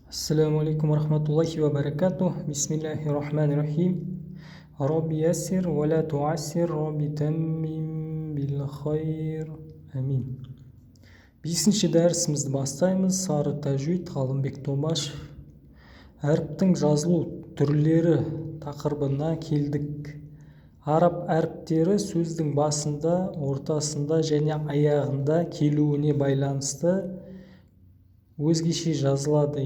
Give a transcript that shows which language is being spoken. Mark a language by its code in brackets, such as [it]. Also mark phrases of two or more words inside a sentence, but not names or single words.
[ar] السلام عليكم ورحمة الله وبركاته. بسم الله الرحمن الرحيم. رب يسر ولا تعسر، رب تمم بالخير. [kk] Амин. Бесінші дәрісімізді бастаймыз. Сары тәжвид, Ғалымбек Тобашев. Әріптің жазылу түрлері тақырыбына келдік. Араб әріптері сөздің басында, ортасында және аяғында келуіне байланысты өзгеше жазылады.